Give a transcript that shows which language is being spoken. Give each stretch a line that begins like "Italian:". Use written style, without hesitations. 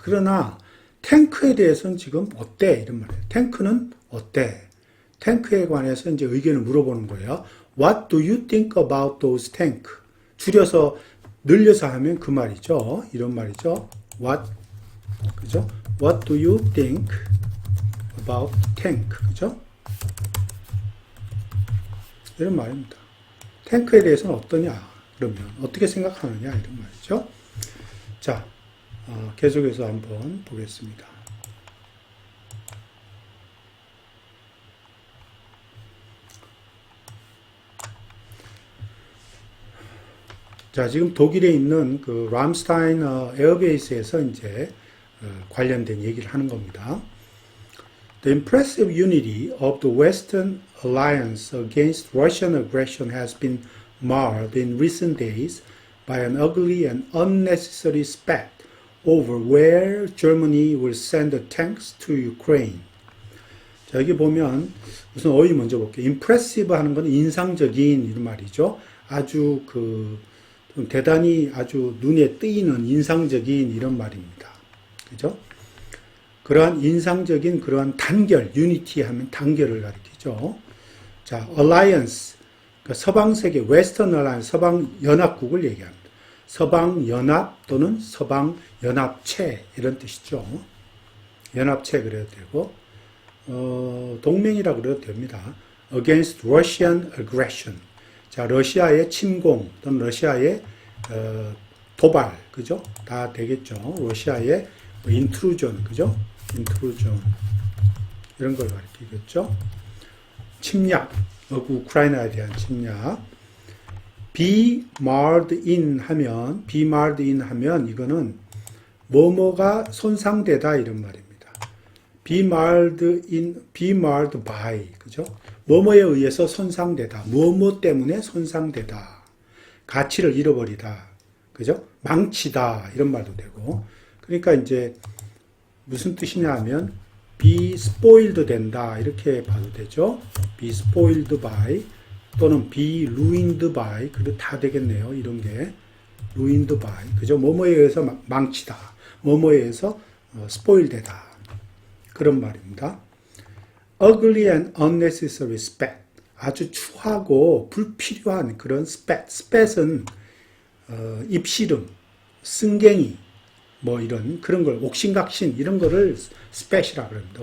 Korean: 그러나 탱크에 대해서는 지금 어때? 이런 말이에요. 탱크는 어때? 탱크에 관해서 이제 의견을 물어보는 거예요.
English: What do you think about those tank?
Korean: 줄여서 늘려서 하면 그 말이죠. 이런 말이죠. 그죠?
English: What do you think about tank?
Korean: 그죠? 이런 말입니다. 탱크에 대해서는 어떠냐? 그러면 어떻게 생각하느냐? 이런 말이죠. 자, 계속해서 한번 보겠습니다. 자, 지금 독일에 있는 그 람스타인 에어베이스에서 이제 관련된 얘기를 하는 겁니다.
English: The impressive unity of the Western alliance against Russian aggression has been marred in recent days by an ugly and unnecessary spat over where Germany will send the tanks to Ukraine.
Korean: 자, 여기 보면 우선 어휘 먼저 볼게요. impressive 하는 건 인상적인 이런 말이죠. 아주 좀 대단히 아주 눈에 띄는 인상적인 이런 말입니다. 그죠? 그러한 인상적인 그러한 단결, 유니티 하면 단결을 가리키죠. 자, alliance, 그러니까 서방세계, 웨스턴 얼라이언스, 서방연합국을 얘기합니다. 서방연합 또는 서방연합체 이런 뜻이죠. 연합체 그래도 되고 동맹이라 그래도 됩니다.
English: against Russian aggression.
Korean: 자, 러시아의 침공 또는 러시아의 도발, 그죠? 다 되겠죠. 러시아의 intrusion, 그죠? intrusion 이런 걸 가리키겠죠. 침략, 우크라이나에 대한 침략.
English: be marred in
Korean: 하면 이거는 뭐뭐가 손상되다 이런 말입니다.
English: be marred by,
Korean: 그죠? 뭐뭐에 의해서 손상되다. 뭐뭐 때문에 손상되다. 가치를 잃어버리다. 그죠? 망치다. 이런 말도 되고. 그러니까 이제 무슨 뜻이냐 하면
English: be spoiled
Korean: 된다. 이렇게 봐도 되죠.
English: be spoiled by
Korean: 또는
English: be ruined by.
Korean: 그래도 다 되겠네요. 이런 게.
English: ruined by.
Korean: 그죠? 뭐뭐에 의해서 망치다. 뭐뭐에 의해서 spoil 되다. 그런 말입니다.
English: ugly and unnecessary spat.
Korean: 아주 추하고 불필요한 그런 spat. spat은 입씨름, 승갱이, 이런 그런 걸 옥신각신 이런 거를 spat이라고 합니다.